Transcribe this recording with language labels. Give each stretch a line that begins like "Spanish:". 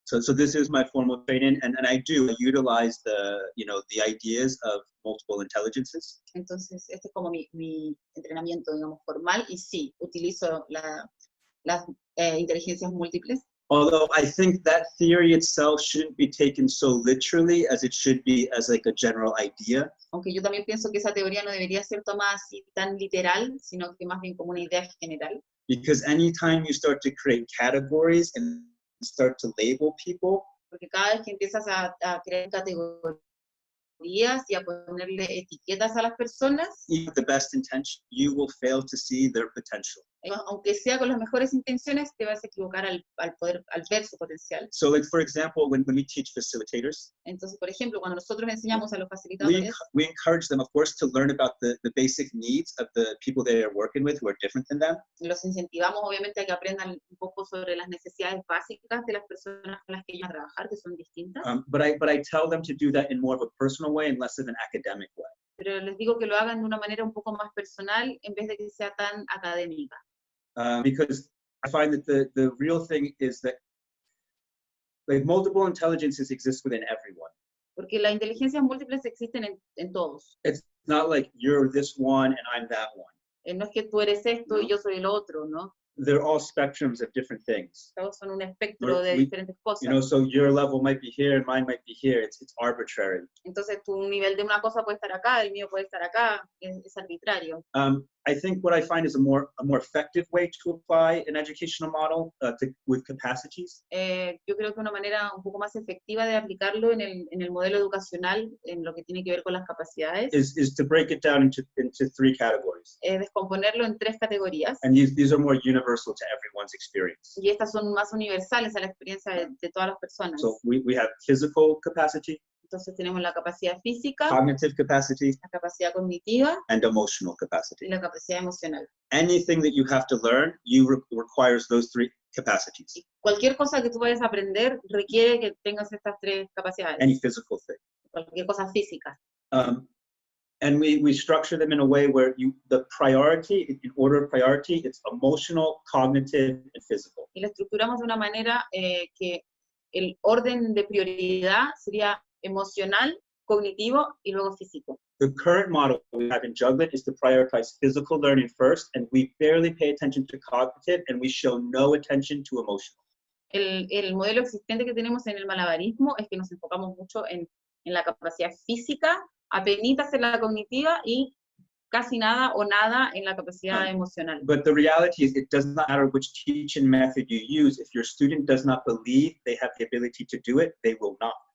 English: So this is my formal training, and I do utilize the ideas of multiple intelligences.
Spanish: Entonces, este es como mi entrenamiento, digamos, formal, y sí, utilizo las inteligencias múltiples.
English: Although I think that theory itself shouldn't be taken so literally as it should be as like a general idea.
Spanish: Aunque yo también pienso que esa teoría no debería ser tomada así tan literal, sino que más bien como una idea general.
English: Because anytime you start to create categories and start to label people,
Spanish: Porque cada vez que empiezas a crear categorías y a ponerle etiquetas a las personas,
English: even with the best intention, you will fail to see their potential.
Spanish: Aunque sea con las mejores intenciones, te vas a equivocar al ver su potencial.
English: So like, for example, when we teach facilitators,
Spanish: Entonces, por ejemplo, cuando nosotros enseñamos a los facilitadores,
English: we encourage them, of course, to learn about the basic needs of the people they are working with who are different than them.
Spanish: Los incentivamos obviamente a que aprendan un poco sobre las necesidades básicas de las personas con las que ellos van a trabajar, que son distintas.
English: But I tell them to do that in more of a personal way and less of an academic way.
Spanish: Pero les digo que lo hagan de una manera un poco más personal en vez de que sea tan académica.
English: Because I find that the real thing is that like multiple intelligences exist within everyone.
Spanish: Porque las inteligencias múltiples existen en todos.
English: It's not like you're this one and I'm that one.
Spanish: No es que tú eres esto y yo soy el otro, ¿no?
English: They're all spectrums of different things.
Spanish: Todos son un espectro de diferentes cosas.
English: You know, so your level might be here and mine might be here. It's arbitrary.
Spanish: Entonces tu nivel de una cosa puede estar acá, el mío puede estar acá, es arbitrario.
English: I think what I find is a more effective way to apply an educational model with capacities.
Spanish: Yo creo que una manera un poco más efectiva de aplicarlo en el modelo educacional, en lo que tiene que ver con las capacidades,
English: is to break it down into three categories.
Spanish: Descomponerlo en 3 categorías.
English: And these are more universal to everyone's experience.
Spanish: Y estas son más universales a la experiencia de todas las personas.
English: So we have physical capacity,
Spanish: Entonces tenemos la capacidad física,
English: cognitive capacity,
Spanish: la capacidad cognitiva
English: and emotional capacity.
Spanish: y la capacidad emocional.
English: Anything that you have to learn, requires those three capacities.
Spanish: Y cualquier cosa que tú vayas a aprender requiere que tengas estas 3 capacidades.
English: Any physical thing.
Spanish: Cualquier cosa física.
English: And we structure them in a way where the priority, in order of priority, it's emotional, cognitive, and physical.
Spanish: Y la estructuramos de una manera que el orden de prioridad sería emocional, cognitivo y luego físico.
English: The current model we have in Juggling is to prioritize physical learning first, and we barely pay attention to cognitive, and we show no attention to emotional.
Spanish: El modelo existente que tenemos en el malabarismo es que nos enfocamos mucho en la capacidad física, apenitas en la cognitiva y casi nada o nada en la capacidad emocional.
English: But the reality is it does not matter which teaching method you use. If your student does not believe they have the ability to do it, they will not.